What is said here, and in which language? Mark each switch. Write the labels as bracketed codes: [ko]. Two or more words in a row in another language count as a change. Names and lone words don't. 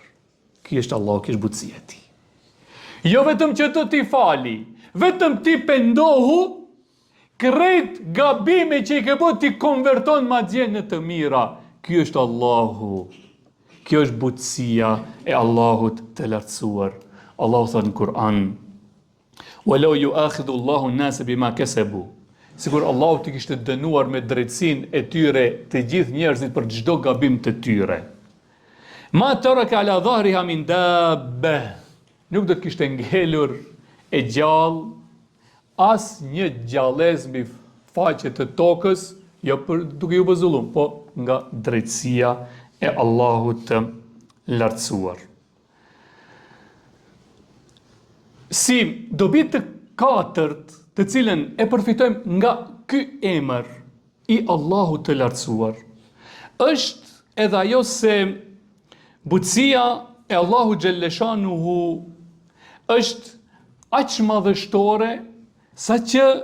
[sq] Ky është Allahu, ky është butësia e tij. Jo vetëm që do t'i fali, vetëm ti pendohu, krejt gabime që i ke bërë ti konverton madje në të mira. Ky është Allahu. Kjo është butësia e Allahut të lartësuar. Allahu thot në Kur'an: [ar] "ولو يؤاخذ الله الناس بما كسبوا." [sq] Sigur Allahu t'i kishte dënuar me drejtsinë e tyre të gjithë njerëzit për çdo gabim të tyre. [ar] ما ترك على ظهرها من دابة. [sq] Nuk do të kishte ngelur e gjallë as një gjallëz mbi faqe të tokës, jo për duke ju bërë zullum, po nga drejtësia e Allahut të lartësuar. Si dobi të katërt, të cilën e përfitojmë nga ky emër i Allahut të lartësuar, është edhe ajo se butësia e Allahut xhaleshanuhu është aq madhështore sa që